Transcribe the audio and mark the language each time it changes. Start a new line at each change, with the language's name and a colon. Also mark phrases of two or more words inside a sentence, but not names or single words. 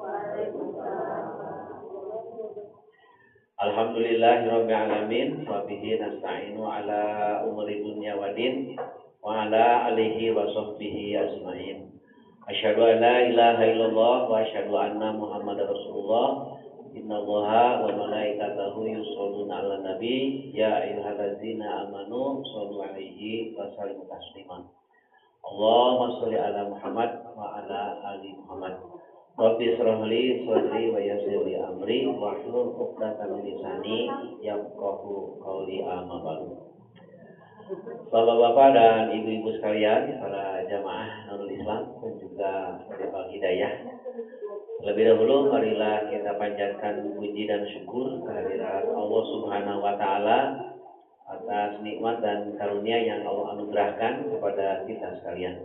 Arabic: الحمد لله رب العالمين وبه نستعين على أمور الدنيا والدين وعلى آله وصحبه أجمعين. أشهد أن لا إله إلا الله وأشهد أن محمدا رسول الله. إن الله وملائكته يصلون على النبي يا أيها الذين آمنوا صلوا عليه وسلموا تسليما. اللهم صل على محمد وعلى آل محمد. رب اشرح لي صدري ويسر لي أمري واحلل عقدة من لساني يفقهوا قولي أما بعد.
Indonesian: Bapak-bapak dan ibu-ibu sekalian, para jamaah Nurul Islam dan juga Jabal Hidayah. Lebih dahulu marilah kita panjatkan puji dan syukur kehadirat Allah
Arabic: سبحانه وتعالى
Indonesian: atas nikmat dan karunia yang Allah anugerahkan kepada kita sekalian.